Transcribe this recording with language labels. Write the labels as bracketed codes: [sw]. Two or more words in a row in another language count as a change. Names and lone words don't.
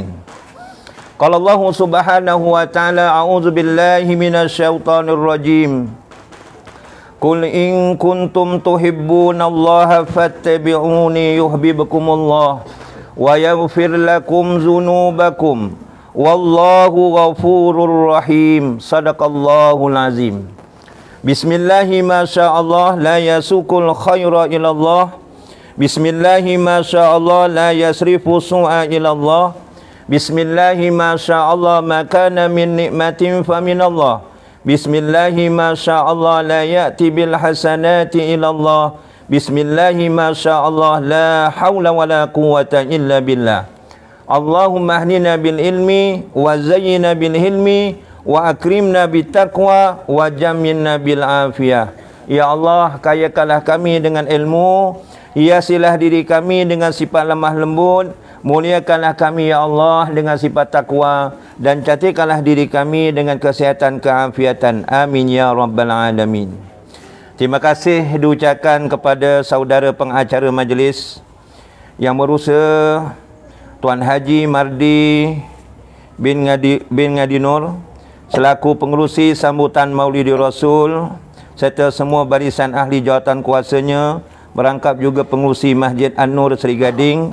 [ar] قال الله سبحانه وتعالى أعوذ بالله من الشيطان الرجيم. قل إن كنتم تحبون الله فاتبعوني يحببكم الله ويغفر لكم ذنوبكم والله غفور رحيم. صدق الله العظيم. بسم الله ما شاء الله لا يسوق الخير إلا الله. بسم الله ما شاء الله لا يصرف السوء إلا الله. بسم الله ما شاء الله ما كان من نعمة فمن الله. بسم الله ما شاء الله لا يأتي بالحسنات إلا الله. بسم الله ما شاء الله لا حول ولا قوة إلا بالله. اللهم اهدنا بالعلم وزيّنا بالحلم وأكرمنا بالتقوى وجمّلنا بالعافية. يا الله, [ms] kayakanlah kami dengan ilmu, hiasilah diri kami dengan sifat lemah lembut, muliakanlah kami [ar] يا الله [ms] dengan sifat takwa, dan cantikkanlah diri kami dengan kesihatan keafiatan. [ar] آمين يا رب العالمين. [ms] Terima kasih diucapkan kepada saudara pengacara majlis yang berusaha, Tuan Haji Mardi bin Ngadi Nur selaku pengerusi sambutan Maulidi Rasul, serta semua barisan ahli jawatan kuasanya, berangkap juga pengerusi Masjid An-Nur Seri Gading.